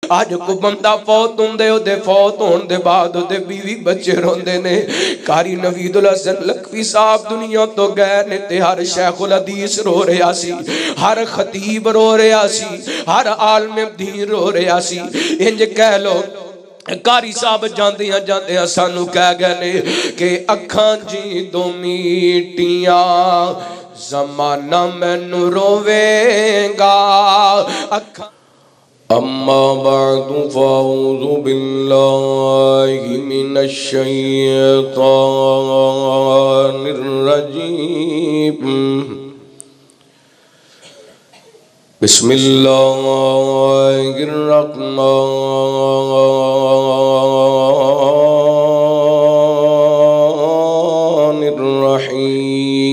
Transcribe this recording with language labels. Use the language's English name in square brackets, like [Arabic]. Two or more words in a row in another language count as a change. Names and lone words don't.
[Punjabi] آج کو بندہ فوت ہوندے او دے فوت ہون دے بعد او دے بیوی بچے روندے نے قاری نوید الحسن لکھوی صاحب دنیا تو گئے نے تے ہر شیخ الحدیث رو رہا سی، ہر خطیب رو رہا سی، ہر عالم دین رو رہا سی۔ انج کہہ لو قاری صاحب جاندیاں سانو کہہ گئے نے کہ اکھاں جی دو میٹیاں زمانہ مینوں روے گا اکھاں۔ [Arabic] اما بعد فاعوذ باللہ من الشیطان الرجیم بسم اللہ الرحمن الرحیم۔